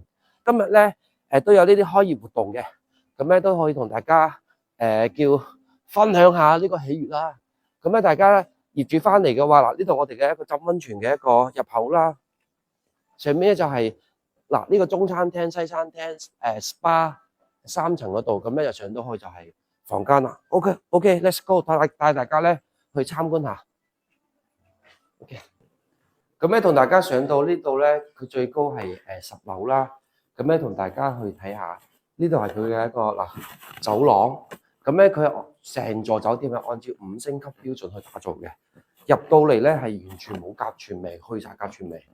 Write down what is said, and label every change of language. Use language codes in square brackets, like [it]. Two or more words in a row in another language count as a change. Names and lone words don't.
[yue] 今日咧都有呢啲開業活動嘅，咁咧都可以同大家叫分享下呢個喜悅啦。咁咧大家業主翻嚟嘅話，嗱呢度我哋嘅一個浸溫泉嘅一個入口啦。上面咧就係嗱呢個中餐廳、西餐廳、SPA 3層嗰度，咁咧就上到去就係房間啦。 [en] OK，let's go， [yue] 帶大家咧去參觀下。OK， 咁咧同大家上到呢度咧，佢最高係10樓啦。咁咧同大家去睇下，呢度係佢嘅一個走廊。咁咧佢成座酒店係按照5星級標準去打造嘅。入到嚟咧係完全冇甲醛味，去晒甲醛味。